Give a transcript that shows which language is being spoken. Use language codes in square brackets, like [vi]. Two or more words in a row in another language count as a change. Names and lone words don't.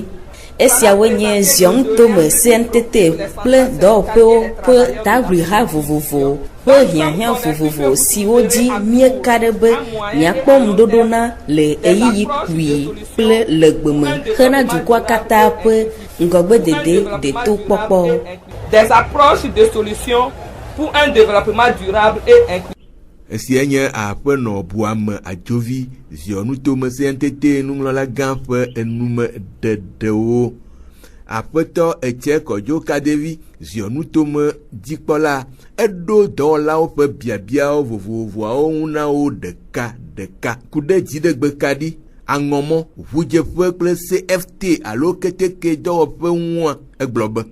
[ee] Esiawoe nye ziɔnutome CNTT kple dɔwɔƒewo ƒe tagliha vovovo ƒe hiahiã vovovo siwo dzi mieka ɖe be miakpɔ ŋuɖoɖo na le eyiyi kpui kple le gbeme hena dukɔa katã ƒe ŋgɔgbedede de to kpɔkpɔ. [fr] Des approches de solutions pour un développement durable et inclusif. [ee] Esia nye aƒenɔ Buame Adzovi ziɔnutome CNTT nuŋlɔla gã ƒe enume ɖeɖewo. Aƒetɔ Etse Kɔdzo Kadevi ziɔnutome dzikpɔla eɖo dɔwɔlawo ƒe biabiawo vovovoawo ŋu na wo ɖeka ɖeka ku ɖe dziɖegbekaɖi aŋɔmɔ ʋudzeƒe kple CFT alo keteke dɔwɔƒe ŋua egblɔ be